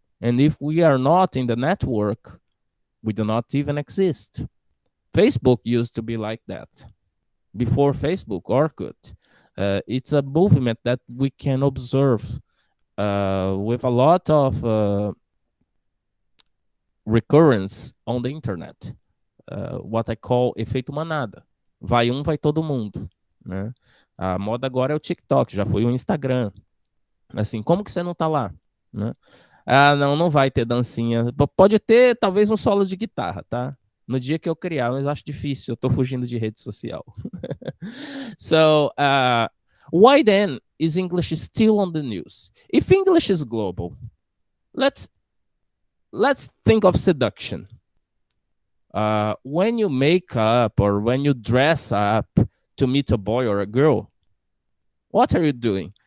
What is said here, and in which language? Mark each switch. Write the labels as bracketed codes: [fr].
[en] And if we are not in the network, we do not even exist. Facebook used to be like that. Before Facebook, Orkut, it's a movement that we can observe with a lot of recurrence on the internet. What I call [pt] efeito manada. Vai vai todo mundo. Né? A moda agora é o TikTok, já foi o Instagram. Assim, como que você não tá lá? Né? Ah, não vai ter dancinha. Pode ter, talvez, um solo de guitarra, tá? No dia que eu criar, mas eu acho difícil, eu tô fugindo de rede social. [en] So, why then is English still on the news? If English is global, let's think of seduction. When you make up or when you dress up to meet a boy or a girl, what are you doing?